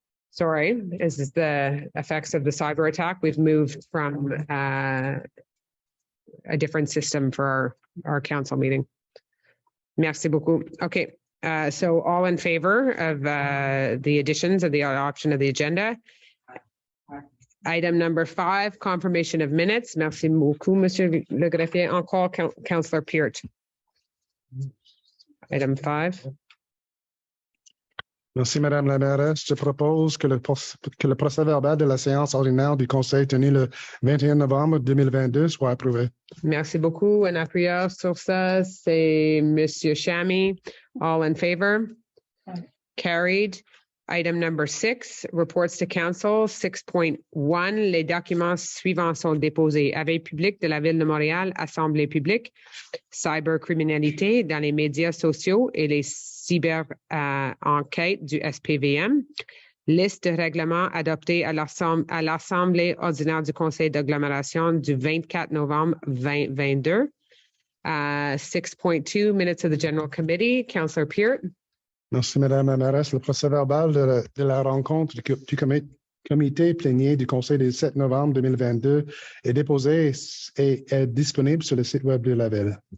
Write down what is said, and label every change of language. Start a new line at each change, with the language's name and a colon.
English: Sorry, this is the effects of the cyber attack. We've moved from a different system for our council meeting.
French: Merci beaucoup.
English: Okay, so all in favor of the additions of the adoption of the agenda. Item number 5, confirmation of minutes.
French: Merci beaucoup, Monsieur le Greffier. Encore,
English: Councillor Peart. Item 5.
French: Merci, Madame la mairesse. Je propose que le procès verbal de la séance ordinaire du Conseil tenue le 21 novembre 2022 soit approuvé. Merci beaucoup. Un appuyeur sur ça, c'est Monsieur Chamy.
English: All in favor? Carried. Item number 6, reports to council.
French: 6.1, les documents suivants sont déposés. Avis public de la Ville de Montréal, Assemblée publique, cybercriminalité dans les médias sociaux et les cyber-enquêtes du SPVM. Liste de règlements adoptés à l'Assemblée ordinaire du Conseil d'agglomération du 24 novembre 2022.
English: 6.2, minutes of the General Committee. Councillor Peart.
French: Merci, Madame la mairesse. Le procès verbal de la rencontre du comité plénier du Conseil du 7 novembre 2022 est déposé et est disponible sur le site web de la Ville.